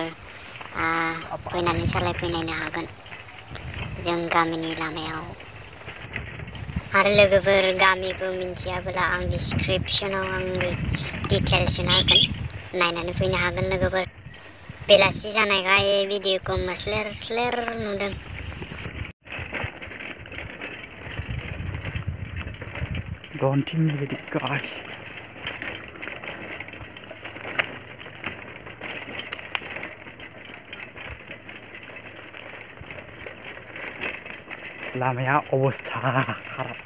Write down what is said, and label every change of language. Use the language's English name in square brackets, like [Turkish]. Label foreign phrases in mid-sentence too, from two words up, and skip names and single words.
[Bodo] फैनानै सालायफैनायनो हागोन जों गामिनि लामायाव। आरो लोगोफोर गामिखौ मिन्थियाबोला आं डिसक्रिपसनाव आंनि डिटेल्स होना होगोन, नायनानै फैनो हागोन लोगोफोर। बेलासि जानायखाय भिडियोखौ स्लेर नुदों। [English] Don't think with it guys. [Bodo] लामाया अबस्था खराबखा।